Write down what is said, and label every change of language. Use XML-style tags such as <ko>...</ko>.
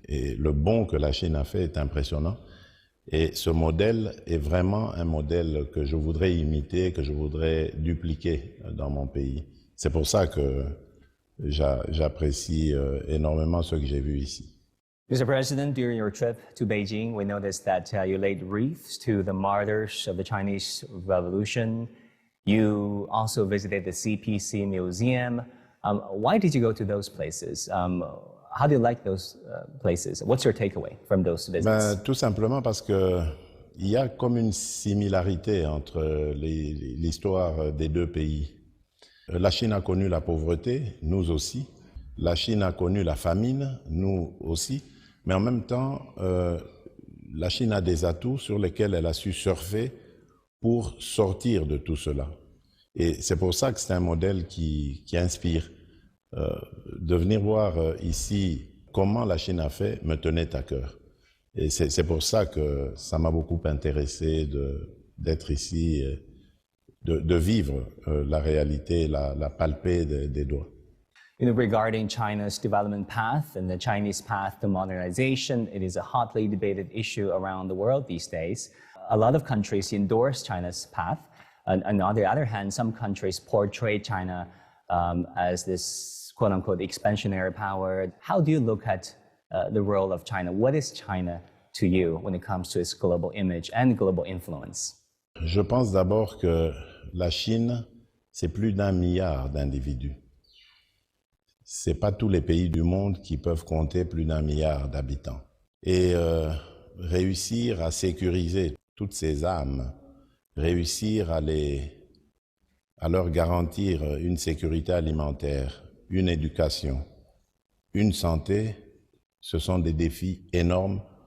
<fr>Et le bond que la Chine a fait est impressionnant. Et ce modèle est vraiment un modèle que je voudrais imiter, que je voudrais dupliquer dans mon pays. C'est pour ça que j'apprécie énormément ce que j'ai vu ici.</fr> <en>Mr. President, during your trip to Beijing, we noticed that you laid wreaths to the martyrs of the Chinese Revolution. You also visited the CPC Museum. Why did you go to those places? How do you like those places? What's your takeaway from those visits?</en> <fr>Tout simplement parce que il y a comme une similarité entre l'histoire des deux pays. La Chine a connu la pauvreté, nous aussi. La Chine a connu la famine, nous aussi. Mais en même temps, la Chine a des atouts sur lesquels elle a su surfer pour sortir de tout cela. Et c'est pour ça que c'est un modèle qui inspire. De venir voir ici comment la Chine a fait me tenait à cœur. Et c'est pour ça que ça m'a beaucoup intéressé d'être ici, de vivre la réalité, la palper des doigts.</fr> <en>You know, regarding China's development path and the Chinese path to modernization, it is a hotly debated issue around the world these days. A lot of countries endorse China's path. And on the other hand, some countries portray China as this quote-unquote expansionary power. How do you look at the role of China? What is China to you when it comes to its global image and global influence?</en> <fr>Je pense d'abord que la Chine, c'est plus d'1 milliard d'individus. C'est pas tous les pays du monde qui peuvent compter plus d'1 milliard d'habitants. Et réussir à sécuriser toutes ces âmes, réussir à leur garantir une sécurité alimentaire, une éducation, une santé, ce sont des défis énormes.</fr>